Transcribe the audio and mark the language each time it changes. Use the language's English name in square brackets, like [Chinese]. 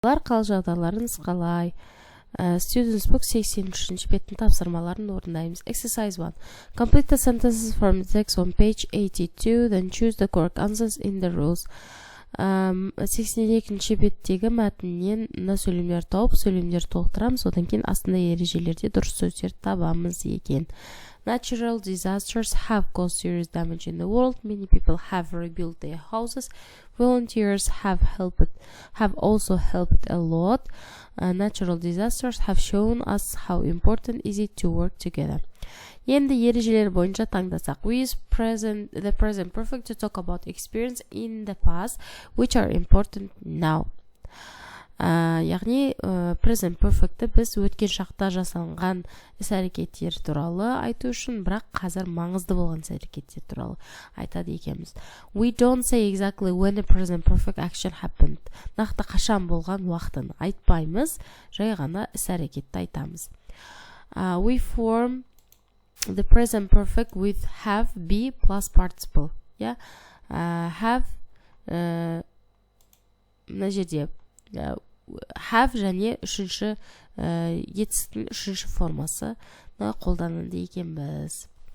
[Kazakh] Қал жағдайларыңыз қалай? Students book 83 беттің тапсырмаларын орындаймыз. [English] Exercise 1. Complete the sentences from the text on page 82, then choose the correct answers in the rules. [Kazakh] 82 беттегі мәтіннен мына сөйлемдер тауып, сөйлемдер толықтырамыз, одан кейін астында ережелерде дұрыс сөздер табамыз екен. [English] Natural disasters have caused serious damage in the world. Many people have rebuilt their houses. Volunteers have also helped a lot. Natural disasters have shown us how important is it to work together. [Kazakh] Енді ережелер бойынша таңдасақ. [English] We use the present perfect to talk about experience in the past which are important now. [Kazakh] Яғни present perfect'ті біз өткен шақта жасалған іс-әрекеттер туралы айту үшін, бірақ қазір маңызды болған іс-әрекеттер туралы айтады екенбіз. [English] We don't say exactly when the present perfect action happened. [Kazakh] Нақты қашан болған уақытын айтпаймыз, жай ғана іс-әрекетті айтамыз. [English] We form the present perfect with have, be plus participle. [Kazakh] Have мына жерде have және үшінші етістіктің үшінші формасы қолданылды екенбіз.